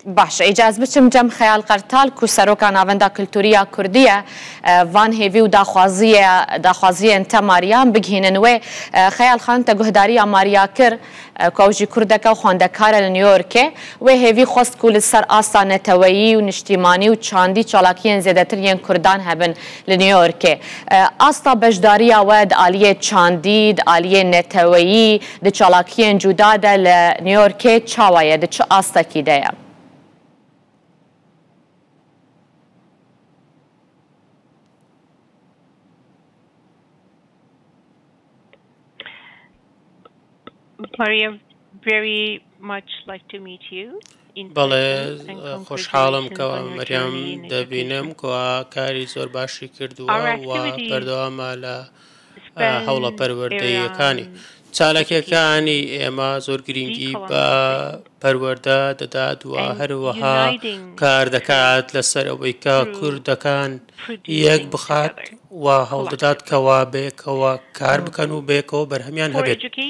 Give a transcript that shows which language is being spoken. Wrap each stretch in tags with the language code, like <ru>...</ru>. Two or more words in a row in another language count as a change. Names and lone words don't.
<ku>باشە ئیجاز بچم جەم خەیال قەرتال و سەرۆکە ناوەندا کلتوریە کوردیە وان هێوی و داخوازیە ئەتە ماریان بگهێننوێ خەیال خانتە گوهداریە ماریا کرد کۆژی کوردەکە و خوێندەکارە لە نیویۆرکێ وێ هێوی خۆست و لەسەر ئاستا نەتەوەیی و نیشتیمانی و چاندی چالاکیان زێدەتر یەن کوردان هەبن لە نیویۆرکێ. ئاستا بەشداریە وە ئالیە چاندی ئالیە نەتەوەیی دە چالاکیان جودادە لە نیویۆرکێ چاوایە دە چ ئاستەکی دەیە.</ku> <en>Maria, very much like to meet you.</en> <ckb>بەڵێ خۆشحاڵم کەوا مەریام دەبینم کەوا کاری زۆر باشی کردووە و بەردەوامە لە هەوڵە پەروەردەییەکانی چالاکیەکانی ئێمە زۆر گرنگی بە پەروەردە دەدات و هەروەها کار دەکات لەسەر ئەوەی کە کوردەکان یەک بخات و هەوڵدەدات کەوا بێکەوە کار بکەن و بێکەوە بەرهەمیان هەبێت.</ckb>